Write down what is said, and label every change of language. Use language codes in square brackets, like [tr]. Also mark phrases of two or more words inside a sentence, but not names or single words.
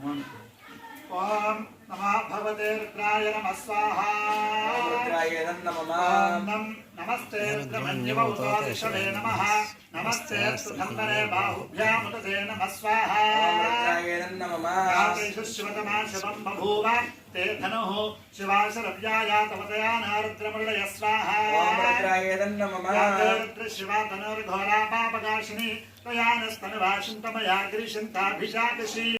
[sa] ఓం నమః భగవతే రుద్రాయ నమః స్వాహా. నమస్తే రుద్రమన్యవౌతాదిశవే నమః. నమస్తే సుధన్వరే బాహుభ్యాముదతే నమః స్వాహా. యాతేషు శివతమా శివం బభూవ ते धनुः शिवाशरव्याया तवतया नारुद्रमृळय स्वाहा. रुद्र शिवा धनुर्घोरा पापकाशिनी त्वया नस्तनुवाशिन्तमया ग्रीशन्ताभिषाकशी.